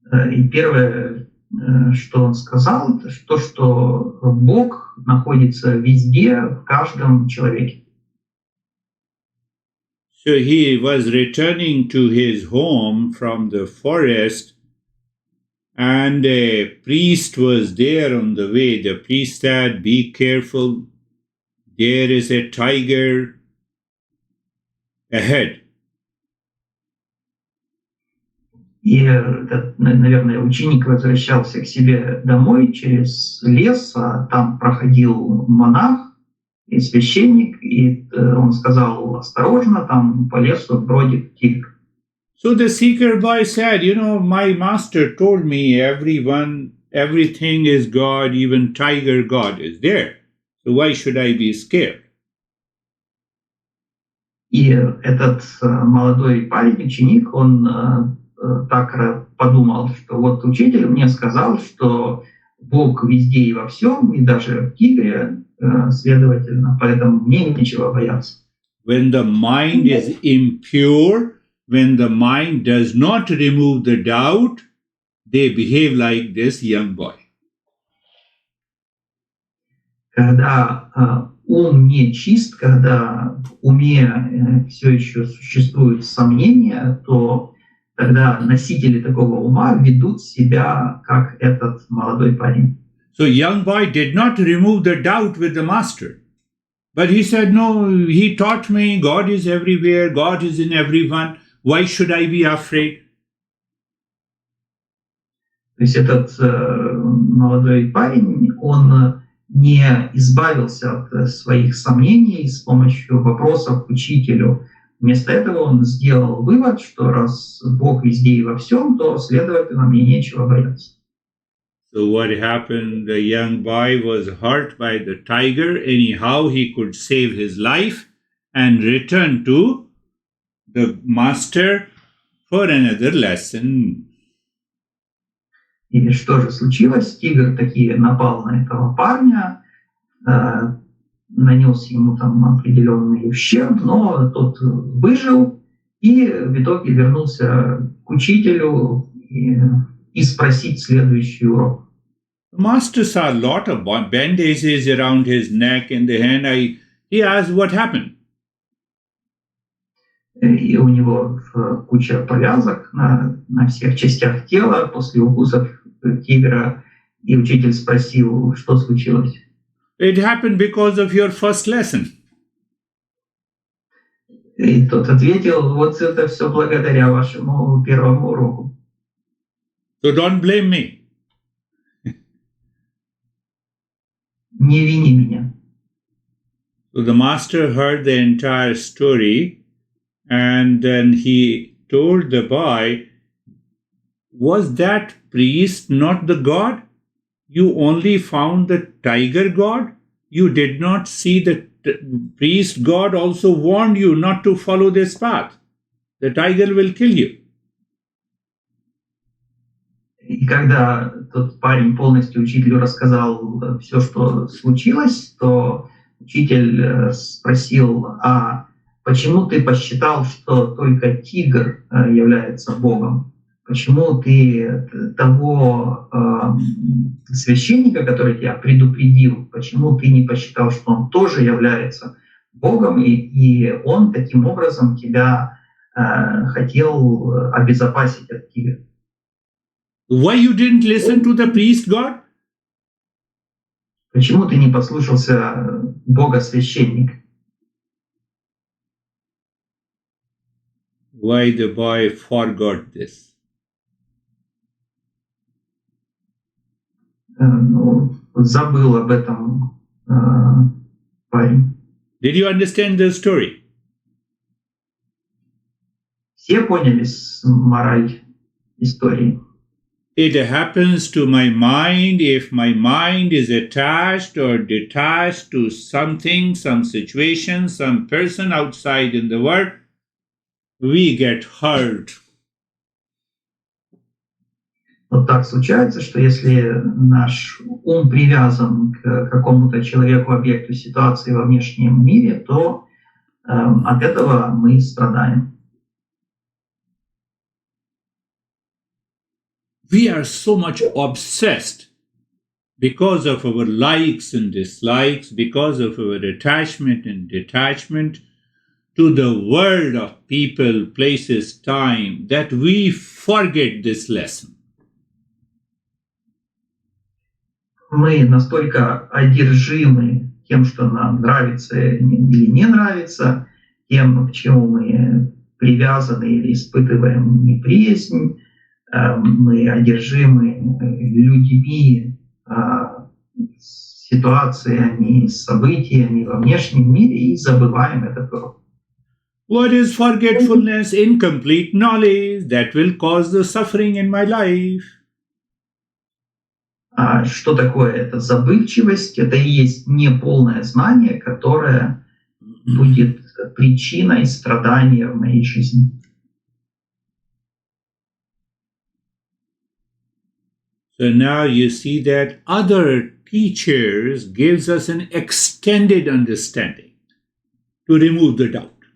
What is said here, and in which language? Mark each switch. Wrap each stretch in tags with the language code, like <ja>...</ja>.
<ru>И первое, что он сказал, это то, что Бог находится везде, в каждом человеке.</ru> <en>So he was returning to his home from the forest, and a priest was there on the way. The priest said, "Be careful, there is a tiger ahead."</en> <ru>И этот, наверное, ученик возвращался к себе домой через лес, а там проходил монах и священник, и он сказал: осторожно, там по лесу бродит тигр.</ru> <en>So the seeker boy said, my master told me everything is God, even tiger God is there. So why should I be scared?</en> <ru>И этот молодой парень, ученик, он так подумал, что вот учитель мне сказал, что Бог везде и во всем, и даже в тигре, следовательно, поэтому мне нечего бояться.</ru> <en>When the mind is impure, when the mind does not remove the doubt, they behave like this young boy.</en> <ru>Когда ум не чист, когда в уме все еще существуют сомнения, то тогда носители такого ума ведут себя как этот молодой парень.</ru> <en>So young boy did not remove the doubt with the master. But he said, no, he taught me God is everywhere, God is in everyone. Why should I be afraid?</en> <ru>То есть этот молодой парень, он не избавился от своих сомнений с помощью вопросов к учителю. Вместо этого он сделал вывод, что раз Бог везде и во всем, то, следовательно, мне нечего бояться.</ru> <en>So what happened? The young boy was hurt by the tiger. Anyhow, he could save his life and return to the master for another lesson.</en> <ru>И что же случилось? Тигр таки напал на этого парня, нанес ему там определенный ущерб, но тот выжил и в итоге вернулся к учителю и спросить следующий урок.</ru> <en>The master saw a lot of bandages around his neck and the hand. He asked, what happened?</en> <ru>И у него куча повязок на всех частях тела после укусов тигра. И учитель спросил, что случилось.</ru> <en>It happened because of your first lesson.</en> <ru>И тот ответил, вот это все благодаря вашему первому уроку.</ru> <en>So don't blame me.</en> <ru>Не вини меня.</ru> <en>So the master heard the entire story, and then he told the boy, was that priest not the God? You only found the tiger God? You did not see the priest God also warned you not to follow this path. The tiger will kill you.</en> <ru>И когда тот парень полностью учителю рассказал все, что случилось, то учитель спросил, а почему ты посчитал, что только тигр является Богом? Почему ты того священника, который тебя предупредил, почему ты не посчитал, что он тоже является Богом, и он таким образом тебя хотел обезопасить от тигра?</ru> <en>Why you didn't listen to the priest God?</en> <ru>Почему ты не послушался Бога-священника?</ru> <en>Why the boy forgot this?</en> <ru>Забыл об этом парень.</ru> <en>Did you understand the story?</en> <ru>Все поняли мораль истории?</ru> <en>It happens to my mind if my mind is attached or detached to something, some situation, some person outside in the world, we get hurt.</en> <ru>Вот так случается, что если наш ум привязан к какому-то человеку, объекту, ситуации во внешнем мире, то от этого мы страдаем.</ru> <en>We are so much obsessed because of our likes and dislikes, because of our attachment and detachment to the world of people, places, time, that we forget this lesson.</en> <ru>Мы настолько одержимы тем, что нам нравится или не нравится, тем, к чему мы привязаны или испытываем неприязнь, мы одержимы людьми, ситуациями, событиями во внешнем мире и забываем этот урок.</ru> <en>What is forgetfulness? Incomplete knowledge that will cause the suffering in my life.</en> <ru>А что такое эта забывчивость? Это и есть неполное знание, которое будет причиной страдания в моей жизни.</ru> <en>So now you see that other teachers gives us an extended understanding to remove the doubt.</en>